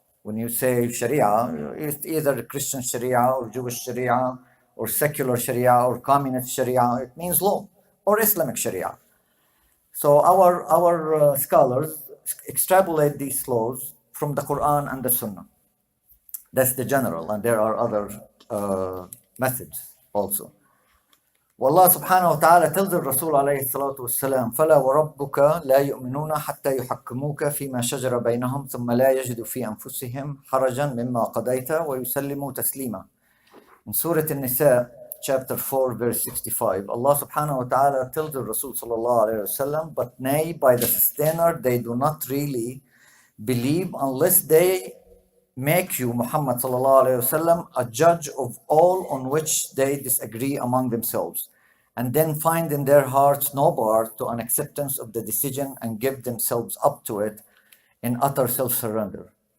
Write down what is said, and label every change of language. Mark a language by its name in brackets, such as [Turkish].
[English] When you say Sharia, it's either Christian Sharia or Jewish Sharia or secular Sharia or communist Sharia. It means law or Islamic Sharia. So our scholars extrapolate these laws from the Quran and the Sunnah. That's the general, and there are other methods also. [Arabic] والله سبحانه وتعالى tells الرسول عليه الصلاة والسلام فلا وربك لا يؤمنون حتى يحكموك فيما شجر بينهم ثم لا يجدوا في أنفسهم حرجا مما قضيت ويسلموا تسليما. [English] In Surah An-Nisa, chapter 4, verse 65, Allah subhanahu wa ta'ala tells the Rasul sallallahu alayhi wa sallam, but nay, by the sustainer, they do not really believe unless they make you, Muhammad sallallahu alayhi wa sallam, a judge of all on which they disagree among themselves, and then find in their hearts no bar to an acceptance of the decision and give themselves up to it in utter self-surrender.